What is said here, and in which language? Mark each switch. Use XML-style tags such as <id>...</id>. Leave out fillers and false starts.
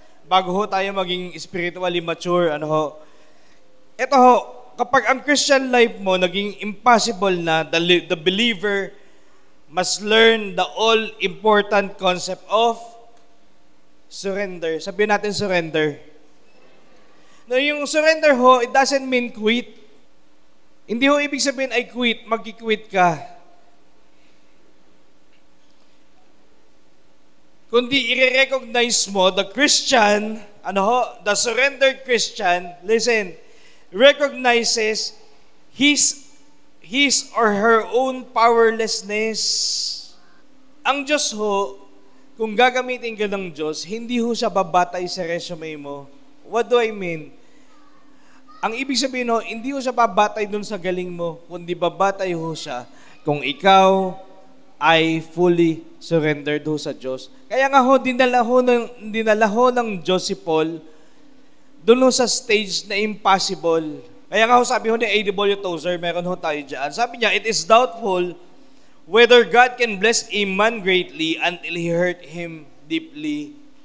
<tl>Bago ho tayo maging</tl> <en>spiritually mature,</en> <tl>ano ho, ito ho, kapag ang Christian life mo naging impossible na,</tl> <en>the believer must learn the all-important concept of surrender.</en> <tl>Sabihin natin surrender.</tl> <en>No, yung surrender ho, it doesn't mean quit.</en> <tl>Hindi ho ibig sabihin ay quit, magki-quit ka. Kundi i-recognize mo</tl> <en>the Christian,</en> <tl>ano ho,</tl> <en>the surrendered Christian, listen, recognizes his or her own powerlessness.</en> <tl>Ang Diyos ho, kung gagamitin ka ng Diyos, hindi ho siya babatay sa resume mo.</tl> <en>What do I mean?</en> <tl>Ang ibig sabihin ho, hindi ho siya babatay dun sa galing mo, kundi babatay ho siya kung ikaw ay</tl> <en>fully surrendered</en> <tl>ho sa Diyos. Kaya nga ho, dinala ho ng Diyos si Paul doon sa stage na impossible. Kaya nga ho, sabi ho ni A.W. Tozer, meron ho tayo dyan. Sabi niya,</tl> <en>it is doubtful whether God can bless a man greatly until he hurt him deeply.</en>